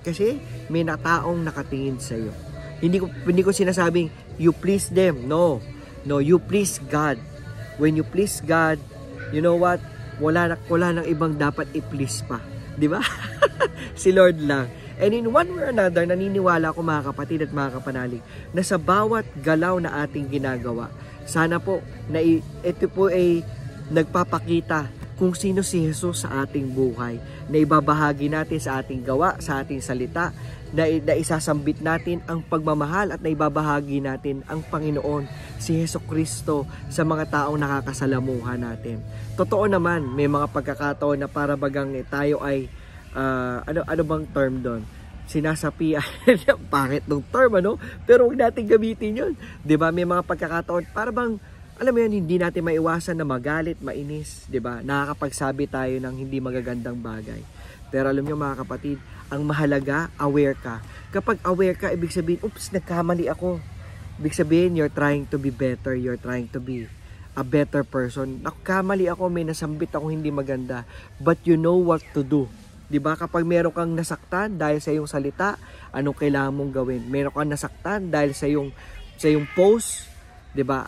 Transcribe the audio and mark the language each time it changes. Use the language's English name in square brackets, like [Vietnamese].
[Filipino] Kasi may taong nakatingin sa iyo. Hindi ko sinasabing [English] you please them. No, you please God. When you please God, you know what? [Filipino] Wala nang ibang dapat i-please pa. Di ba? Si Lord lang. And in one way or another, naniniwala ko mga kapatid at mga kapanalig, na sa bawat galaw na ating ginagawa, sana po na ito po ay nagpapakita kung sino si Jesus sa ating buhay, na ibabahagi natin sa ating gawa, sa ating salita, na isasambit natin ang pagmamahal at na ibabahagi natin ang Panginoon, si Jesucristo, sa mga taong nakakasalamuhan natin. Totoo naman, may mga pagkakataon na para bagang tayo ay, ano bang term doon? Sinasapi, pangit ng term, pero huwag natin gamitin yun. Diba? May mga pagkakataon, para bang, alam mo yun, hindi natin maiwasan na magalit, mainis, diba? Nakakapagsabi tayo ng hindi magagandang bagay. Pero alam nyo mga kapatid, ang mahalaga, aware ka. Kapag aware ka, ibig sabihin, oops, nagkamali ako. Ibig sabihin, [English] you're trying to be better, you're trying to be a better person. [Filipino] Nagkamali ako, may nasambit ako hindi maganda. [English] But you know what to do. [Filipino] Diba? Kapag meron kang nasaktan dahil sa iyong salita, anong kailangan mong gawin? Meron kang nasaktan dahil sa iyong post, diba?